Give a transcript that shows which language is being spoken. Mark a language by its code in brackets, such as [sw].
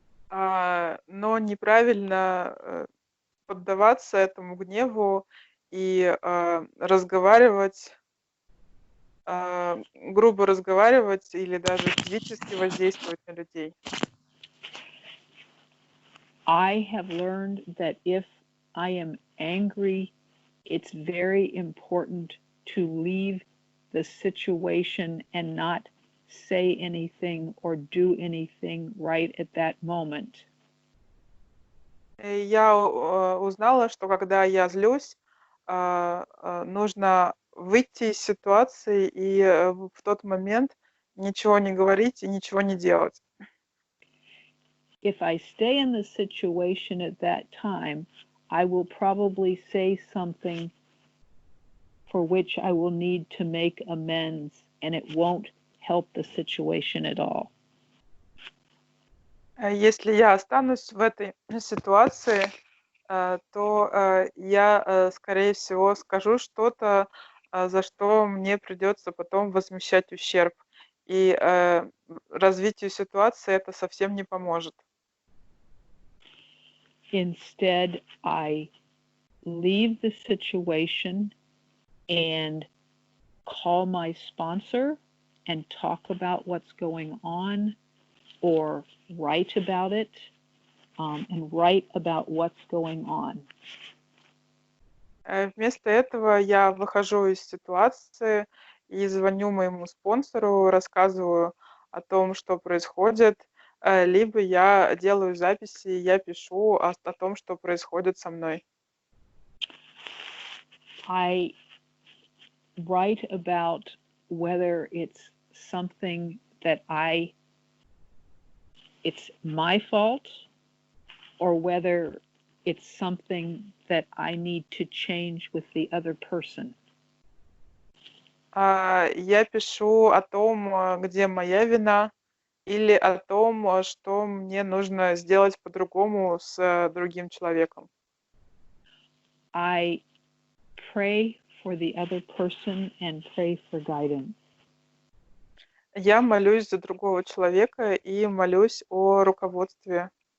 [ru] Но неправильно поддаваться этому гневу и разговаривать, грубо разговаривать или даже физически воздействовать на людей. [en] I have learned that if I am angry, it's very important to leave the situation and not say anything or do anything right at that moment. [ru] Я узнала, что когда я злюсь, нужно выйти из ситуации и в тот момент ничего не говорить и ничего не делать. [en] If I stay in the situation at that time, I will probably say something for which I will need to make amends, and it won't help the situation at all. [ru] Если я останусь в этой ситуации, то я, скорее всего, скажу что-то, за что мне придется потом возмещать ущерб. И развитию ситуации это совсем не поможет. [en] Instead, I leave the situation and call my sponsor and talk about what's going on, or write about it, and write about what's going on. [ru] Вместо этого я выхожу из ситуации и звоню моему спонсору, рассказываю о том, что происходит, либо я делаю записи, я пишу о том, что происходит со мной. [en] I write about whether it's something that it's my fault, or whether it's something that I need to change with the other person. [ru] Я пишу о том, где моя вина, или о том, что мне нужно сделать по-другому с другим человеком. [en] I pray for the other person and pray for guidance. [ru] Я молюсь за другого человека и молюсь о руководстве.